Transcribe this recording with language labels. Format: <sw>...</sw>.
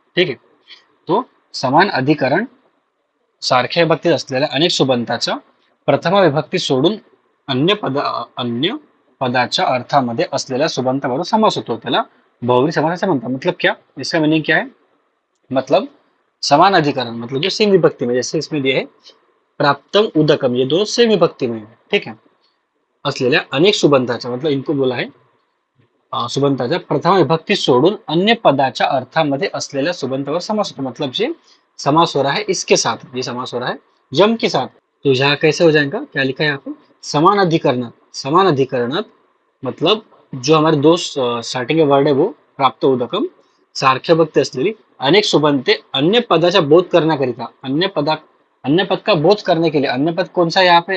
<mr>ठीक है, तो समान अधिकरण सारख्या विभक्तीत असलेल्या अनेक सुबंताच्या प्रथमा विभक्ती सोडून अन्य पदाच्या अर्थामध्ये असलेल्या सुबंताबरोबर समास होतो, त्याला बहुव्रीहि समास ऐसा म्हणतात।</mr> <hi>मतलब क्या, इसका मीनिंग क्या है? मतलब समान अधिकरण मतलब जो सेम विभक्ति में, जैसे इसमें दिया है प्राप्तम उदकम, ये दोनों सेम विभक्ति में है।</hi> <mr>ठीक है, असलेल्या अनेक सुबंताच्या</mr> <hi>मतलब इनको बोला है</hi> <mr>सुबंताच्या प्रथम विभक्ती सोडून अन्य पदाच्या अर्थामध्ये असलेल्या सुबंतावर समास होतो।</mr> <hi>मतलब ये समास हो रहा है इसके साथ, ये समास हो रहा है यम के साथ। तो यहाँ कैसे हो जाएगा, क्या लिखा है यहाँ पे?</hi> <mr>समान अधिकरणात। समान अधिकरणात</mr> <hi>मतलब जो हमारे दो स्टार्टिंग के वर्ड है वो प्राप्त उदकम</hi> <mr>सारख्या विभक्ती असलेली अनेक सुबंते अन्य पदाचा बोध करण्याकरिता,</mr> <hi>अन्य पद का बोध करने के लिए, अन्य पद कौन सा है यहाँ पे?</hi>